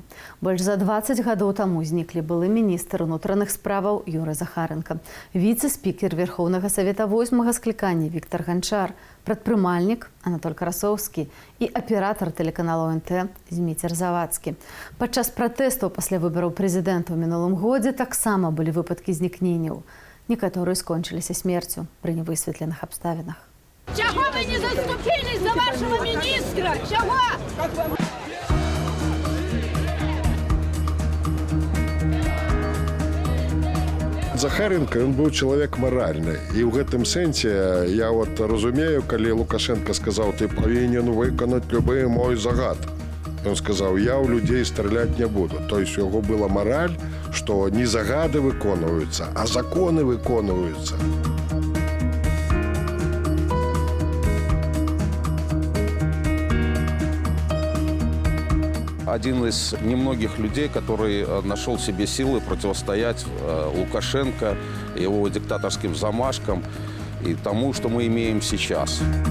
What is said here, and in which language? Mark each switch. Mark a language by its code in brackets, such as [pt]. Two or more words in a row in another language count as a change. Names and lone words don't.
[be] Больш за 20 гадоў таму зніклі былы міністр унутраных справаў Юрый Захаренко, віцэ-спікер Верхоўнага Савета 8-га склікання Віктор Ганчар, прадпрымальнік Анатоль Красоўскі і аператар тэлеканалу НТ Зміцер Завадскі. Падчас пратэстаў пасля выбараў прэзідэнта ў мінулым годзе таксама былі выпадкі знікненняў. Некаторыя скончыліся смерцю пры невысветленых абставінах. [ru] Чего вы не заступились за вашего министра? Чего? [be] Захаренко, он быў чалавек маральны. І ў гэтым сэнсе я разумею, калі Лукашенко сказаў, ты павінен выканаць любы мой загад. Ён сказаў, я ў людзей страляць не буду. [ru] То есть [be] у яго была мараль, што не загады выконваюцца, а законы выконваюцца. [ru] Один из немногих людей, который нашел в себе силы противостоять Лукашенко, его диктаторским замашкам и тому, что мы имеем сейчас.